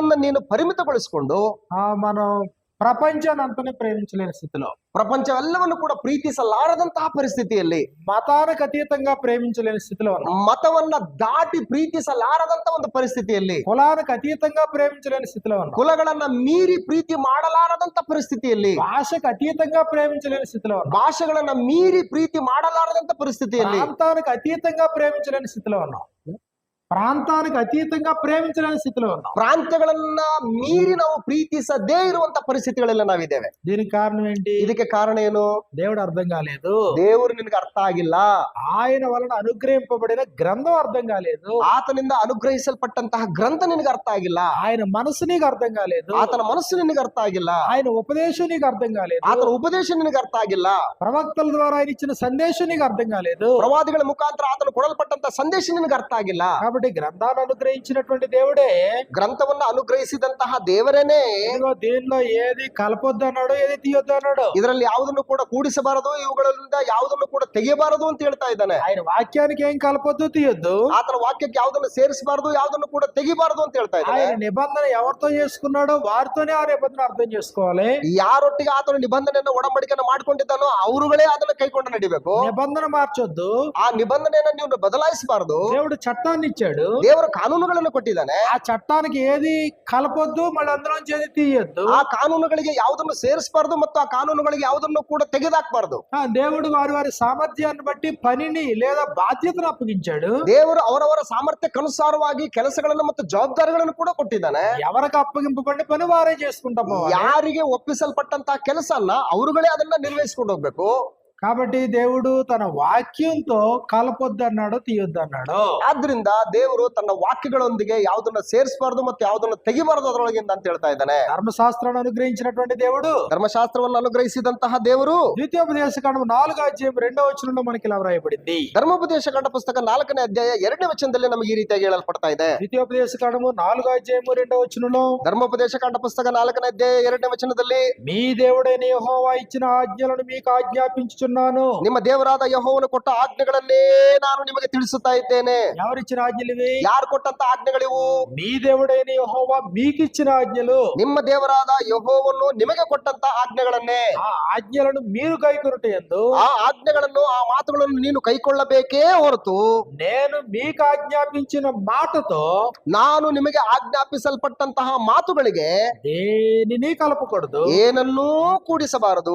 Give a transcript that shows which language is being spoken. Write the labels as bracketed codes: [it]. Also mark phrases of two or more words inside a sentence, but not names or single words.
[kn] ನಿನ್ನನ್ನು ನೀನು ಪರಿಮಿತಗೊಳಿಸಿಕೊಂಡು [te] మనం ప్రపంచాన్ని అంతనే ప్రేమించలేని స్థితిలో, [kn] ಪ್ರಪಂಚವೆಲ್ಲವನ್ನು ಕೂಡ ಪ್ರೀತಿಸಲಾರದಂತಹ ಪರಿಸ್ಥಿತಿಯಲ್ಲಿ, [te] మతానికి అతీతంగా ప్రేమించలేని స్థితిలో ఉన్నాం, [kn] ಮತವನ್ನ ದಾಟಿ ಪ್ರೀತಿಸಲಾರದಂತ ಒಂದು ಪರಿಸ್ಥಿತಿಯಲ್ಲಿ, [te] కులానికి అతీతంగా ప్రేమించలేని స్థితిలో ఉన్నాం, [kn] ಕುಲಗಳನ್ನ ಮೀರಿ ಪ್ರೀತಿ ಮಾಡಲಾರದಂತ ಪರಿಸ್ಥಿತಿಯಲ್ಲಿ, [te] భాషకు అతీతంగా ప్రేమించలేని స్థితిలో ఉన్నాం, [kn] ಭಾಷೆಗಳನ್ನ ಮೀರಿ ಪ್ರೀತಿ ಮಾಡಲಾರದಂತ ಪರಿಸ್ಥಿತಿಯಲ್ಲಿ, [te] ప్రాంతానికి అతీతంగా ప్రేమించలేని స్థితిలో ఉన్నాం, ప్రాంతానికి అతీతంగా ప్రేమించలేని స్థితిలో ఉన్నాం. [kn] ಪ್ರಾಂತ್ಯಗಳನ್ನ ಮೀರಿ ನಾವು ಪ್ರೀತಿಸದೇ ಇರುವಂತ ಪರಿಸ್ಥಿತಿಗಳೆಲ್ಲ ನಾವಿದ್ದೇವೆ. [te] దీనికి కారణం ఏంటి? [kn] ಇದಕ್ಕೆ ಕಾರಣ ಏನು? [te] దేవుడు అర్థం కాలేదు, [kn] ದೇವರು ನಿನಗೆ ಅರ್ಥ ಆಗಿಲ್ಲ, [te] ఆయన వలన అనుగ్రహింపబడిన గ్రంథం అర్థం కాలేదు, [kn] ಆತನಿಂದ ಅನುಗ್ರಹಿಸಲ್ಪಟ್ಟಂತಹ ಗ್ರಂಥ ನಿನಗೆ ಅರ್ಥ ಆಗಿಲ್ಲ, [te] ఆయన మనసు నీకు అర్థం కాలేదు, [kn] ಆತನ ಮನಸ್ಸು ನಿನಗೆ ಅರ್ಥ ಆಗಿಲ್ಲ, [te] ఆయన ఉపదేశం నీకు అర్థం కాలేదు, [kn] ಆತನ ಉಪದೇಶ ನಿನಗೆ ಅರ್ಥ ಆಗಿಲ್ಲ, [te] ప్రవక్తల ద్వారా ఆయన ఇచ్చిన సందేశం నీకు అర్థం కాలేదు, [kn] ಪ್ರವಾದಿಗಳ ಮುಖಾಂತರ ಆತನು ಕೊಡಲ್ಪಟ್ಟಂತ ಸಂದೇಶ ನಿನಗೆ ಅರ್ಥ ಆಗಿಲ್ಲ. [te] కాబట్టి గ్రంథాన్ని అనుగ్రహించినటువంటి దేవుడే [kn] ಗ್ರಂಥವನ್ನ ಅನುಗ್ರಹಿಸಿದಂತಹ ದೇವರೇನೆ [te] ఇదిగో దీనిలో ఏది కలపొద్దు అన్నాడు, ఏది తీయొద్దు అన్నాడు, [kn] ಇದರಲ್ಲಿ ಯಾವುದನ್ನು ಕೂಡ ಕೂಡಿಸಬಾರದು, ಇವುಗಳಿಂದ ಯಾವುದನ್ನು ಕೂಡ ತೆಗೆಯಬಾರದು ಅಂತ ಹೇಳ್ತಾ ಇದ್ದಾನೆ. [te] ఆయన వాక్యానికి ఏం కలపొద్దు తీయొద్దు, [kn] ಆತನ ವಾಕ್ಯಕ್ಕೆ ಯಾವುದನ್ನು ಸೇರಿಸಬಾರದು, ಯಾವುದನ್ನು ಕೂಡ ತೆಗಿಬಾರದು ಅಂತ ಹೇಳ್ತಾ ಇದ್ದಾನೆ. [te] ఆయన నిబంధన ఎవరితో చేసుకున్నాడో వారితోనే ఆ నిబంధన అర్థం చేసుకోవాలి, [kn] ಯಾರೊಟ್ಟಿಗೆ ಆತನ ನಿಬಂಧನೆಯನ್ನು ಒಡಂಬಡಿಕೆಯನ್ನು ಮಾಡ್ಕೊಂಡಿದ್ದಾನೋ ಅವರುಗಳೇ ಅದನ್ನ ಕೈಕೊಂಡು ನಡಿಬೇಕು. [te] నిబంధన మార్చొద్దు, [kn] ಆ ನಿಬಂಧನೆಯನ್ನ ನೀವು ಬದಲಾಯಿಸಬಾರದು. [te] దేవుడు చట్టాన్ని ఇచ్చాడు, [kn] ದೇವರ ಕಾನೂನುಗಳನ್ನು ಕೊಟ್ಟಿದ್ದಾನೆ. [te] ఆ చట్టానికి ఏది కలపొద్దు మళ్ళీ అందులోంచి ఏది తీయొద్దు, [kn] ಆ ಕಾನೂನುಗಳಿಗೆ ಯಾವುದನ್ನು ಸೇರಿಸಬಾರದು ಮತ್ತು ಆ ಕಾನೂನುಗಳಿಗೆ ಯಾವುದನ್ನು ಕೂಡ ತೆಗೆದಾಕಬಾರದು. [te] దేవుడు వారి వారి సామర్థ్యాన్ని బట్టి పనిని లేదా బాధ్యతను అప్పగించాడు, [kn] ದೇವರು ಅವರವರ ಸಾಮರ್ಥ್ಯಕ್ಕನುಸಾರವಾಗಿ ಕೆಲಸಗಳನ್ನು ಮತ್ತು ಜವಾಬ್ದಾರಿಗಳನ್ನು ಕೂಡ ಕೊಟ್ಟಿದ್ದಾನೆ. [te] ఎవరికి అప్పగింపబడిన పని వారే చేసుకుంటా పోవాలి. [kn] ಯಾರಿಗೆ ಒಪ್ಪಿಸಲ್ಪಟ್ಟಂತಹ ಕೆಲಸನ್ನ ಅವರುಗಳೇ ಅದನ್ನ ನಿರ್ವಹಿಸಿಕೊಂಡು ಹೋಗ್ಬೇಕು. [te] కాబట్టి దేవుడు తన వాక్యంతో కలపొద్దు అన్నాడు, తీయొద్దు అన్నాడు. [kn] ಆದ್ರಿಂದ ದೇವರು ತನ್ನ ವಾಕ್ಯಗಳೊಂದಿಗೆ ಯಾವುದನ್ನ ಸೇರಿಸಬಾರದು ಮತ್ತು ಯಾವುದನ್ನ ತೆಗಿಬಾರದು ಅದರೊಳಗಿಂದ ಅಂತ ಹೇಳ್ತಾ ಇದ್ದಾನೆ. [te] ధర్మశాస్త్రాన్ని అనుగ్రహించినటువంటి దేవుడు, [kn] ಧರ್ಮಶಾಸ್ತ್ರವನ್ನು ಅನುಗ್ರಹಿಸಿದಂತಹ ದೇವರು, [te] ద్వితీయోపదేశ కాండం 4:2 మనకి ఇలా వ్రాయబడింది. [kn] ಧರ್ಮೋಪದೇಶ ಕಾಂಡ ಪುಸ್ತಕ 4ನೇ ಅಧ್ಯಾಯ 2ನೇ ವಚನದಲ್ಲಿ ನಮಗೆ ಈ ರೀತಿಯಾಗಿ ಹೇಳಲ್ಪಡ್ತಾ ಇದೆ. [te] ద్వితీయోపదేశ కాండము 4:2 [kn] ಧರ್ಮೋಪದೇಶ ಕಾಂಡ ಪುಸ್ತಕ 4ನೇ ಅಧ್ಯಾಯ 2ನೇ ವಚನದಲ್ಲಿ, [te] మీ దేవుడైన యెహోవా ఇచ్చిన ఆజ్ఞలను మీకు ఆజ్ఞాపించుచున్నాను. [kn] ನಿಮ್ಮ ದೇವರಾದ ಯೆಹೋವನು ಕೊಟ್ಟ ಆಜ್ಞೆಗಳನ್ನೇ ನಾನು ನಿಮಗೆ ತಿಳಿಸುತ್ತಾ ಇದ್ದೇನೆ. [te] ఎవరిచ్చిన ఆజ్ఞలు ఇవి? [kn] ಯಾರು ಕೊಟ್ಟಂತ ಆಜ್ಞೆಗಳಿವು? [te] మీ దేవుడైన యెహోవా మీకు ఇచ్చిన ఆజ్ఞలు, [kn] ನಿಮ್ಮ ದೇವರಾದ ಯೆಹೋವನು ನಿಮಗೆ ಕೊಟ್ಟಂತ ಆಜ್ಞೆಗಳನ್ನೇ. [te] ఆ ఆజ్ఞలను మీరు కైకొనుటయందు, [kn] ಆ ಆಜ್ಞೆಗಳನ್ನು, ಆ ಮಾತುಗಳನ್ನು ನೀನು ಕೈಕೊಳ್ಳಬೇಕೇ ಹೊರತು [te] నేను మీకు ఆజ్ఞాపించిన మాటతో [kn] ನಾನು ನಿಮಗೆ ಆಜ್ಞಾಪಿಸಲ್ಪಟ್ಟಂತಹ ಮಾತುಗಳಿಗೆ [te] దేనిని కలపకూడదు, [kn] ಏನನ್ನೂ ಕೂಡಿಸಬಾರದು,